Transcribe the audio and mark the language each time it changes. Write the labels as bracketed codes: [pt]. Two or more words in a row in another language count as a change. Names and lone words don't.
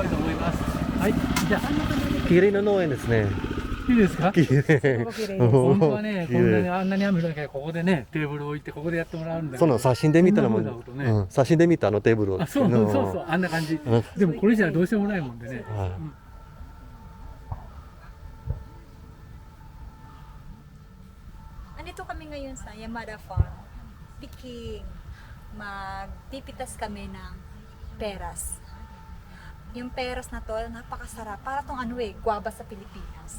[ja] 良いと思いますはいじゃあ綺麗な農園ですね。いいですか綺麗。すごく綺麗です。本当はね、綺こんな麗にあんなに雨降らなきゃここでね、テーブルを置いてここでやってもらうんだその写真で見たらもう、そんな風なことねうん、写真で見たあのテーブルを。あ、そうそうそう、あんな感じ。うんでもこれじゃどうしようもないもんでね。はいうん [tl] Andito kami ngayon sa Yamada Farm. Picking. Magpipitas kami ng peras. Yung peras na to, napakasarap. Para tong guava sa Pilipinas.